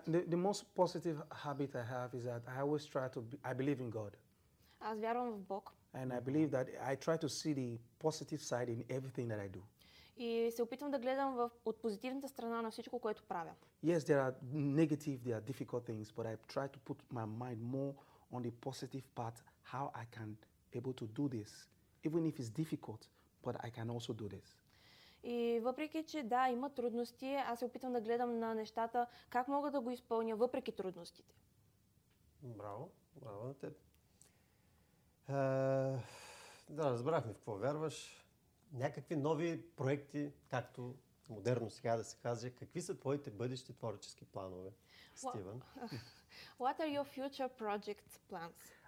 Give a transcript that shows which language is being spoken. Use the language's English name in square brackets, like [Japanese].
[English] The most positive habit I have is that I always try to I believe in God. [Bulgarian] Аз вярвам в Бог. [English] And I believe that I try to see the positive side in everything that I do. [Bulgarian] И се опитвам да гледам от позитивната страна на всичко, което правя. [English] Yes, there are negative, there are difficult things, but I try to put my mind more on the positive part, how I can able to do this, even if it's difficult, but I can also do this. [Bulgarian] И въпреки, че да, има трудности, аз се опитвам да гледам на нещата, как мога да го изпълня въпреки трудностите. Браво, браво на теб. Да, разбрахме в какво вярваш. Някакви нови проекти, както модерно сега да се каже, какви са твоите бъдещи творчески планове, Стивън? [English] What are your future project plans?